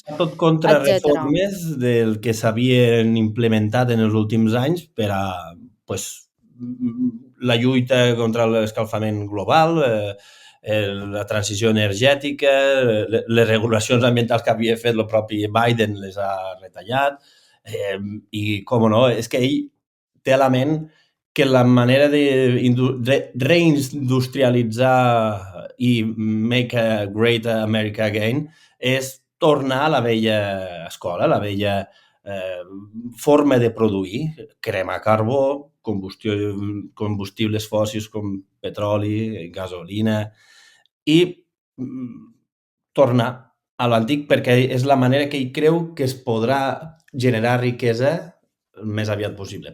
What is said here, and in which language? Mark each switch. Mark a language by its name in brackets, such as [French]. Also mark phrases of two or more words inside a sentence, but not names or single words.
[Catalan] tot contra reformes del que s'havien implementat en els últims anys per a la lluita contra l'escalfament global, la transició energètica, les regulacions ambientals que havia fet el propi Biden les ha retallat, i, com no, és que ell té a la ment que la manera de reindustrialitzar i [English] make a great America again [Catalan] és tornar a la vella escola, la vella forma de produir, cremar carbó, combustibles fòssils com petroli, gasolina, i tornar a l'antic, perquè és la manera que ell creu que es podrà generar riquesa el més aviat possible.